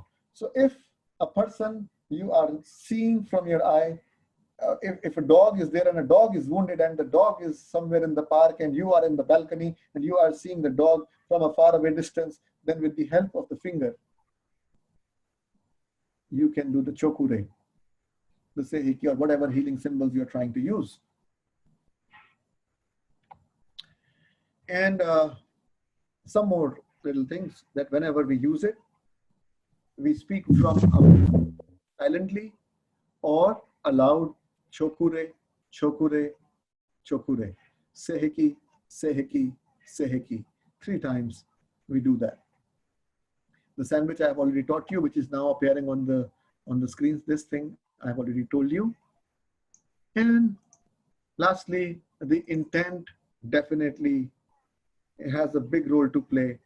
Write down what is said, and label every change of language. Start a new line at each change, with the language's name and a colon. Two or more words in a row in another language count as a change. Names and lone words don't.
English: So if a person you are seeing from your eye, if a dog is there and a dog is wounded and the dog is somewhere in the park and you are in the balcony and you are seeing the dog from a far away distance, then with the help of the finger, you can do the chokure, the seihiki, or whatever healing symbols you're trying to use. And some more little things that whenever we use it, we speak from silently or aloud, chokure, chokure, chokure, seihiki, seihiki, seihiki. 3 times we do that. The sandwich I have already taught you, which is now appearing on the screens. This thing I have already told you. And lastly, the intent definitely has a big role to play.